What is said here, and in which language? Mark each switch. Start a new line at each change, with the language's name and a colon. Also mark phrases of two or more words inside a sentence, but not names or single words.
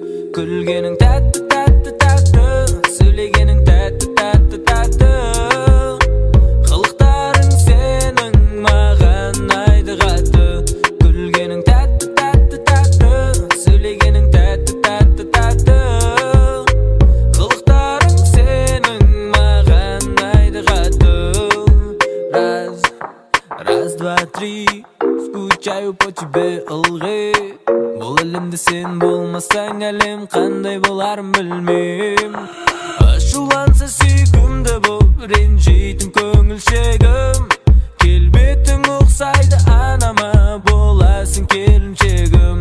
Kazakh: Күлгенің тәтті тәтті тәтті, сөйлегенің тәтті тәтті тәтті, қылықтарың сенің маған айды қатты. Күлгенің тәтті тәтті тәтті, сөйлегенің тәтті тәтті тәтті, қылықтарың сенің маған айды қатты.
Russian: Раз, два, три, скучаю по тебе,
Kazakh: ылғи. Бұл әлемде сен болмасаң, әлем қандай боларын білмейм. Ашуланса сүйкімді бұл, ренжейтін көңілшегім. Келбетің ұқсайды анама, боласың келіншегім.